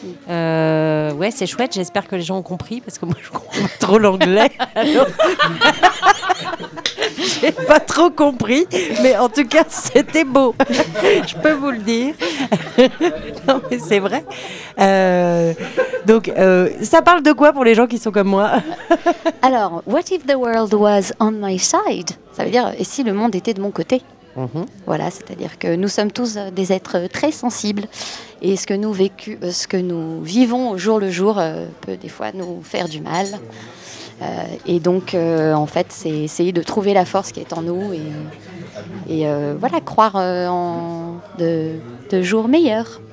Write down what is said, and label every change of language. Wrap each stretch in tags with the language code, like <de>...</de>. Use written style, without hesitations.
<fr>Ouais, c'est chouette. J'espère que les gens ont compris parce que moi, je comprends trop l'anglais. J'ai pas trop compris, mais en tout cas, c'était beau. Je peux vous le dire. Non, mais c'est vrai. Donc, ça parle de quoi pour les gens qui sont comme moi ?</fr> <en>Alors, what if the world was on my side ?</en> <fr>Ça veut dire, et si le monde était de mon côté ? Mm-hmm. Voilà, c'est-à-dire que nous sommes tous des êtres très sensibles. Et ce que nous vivons au jour le jour peut des fois nous faire du mal. Et donc, en fait, c'est essayer de trouver la force qui est en nous et voilà, croire en de jours meilleurs.</fr>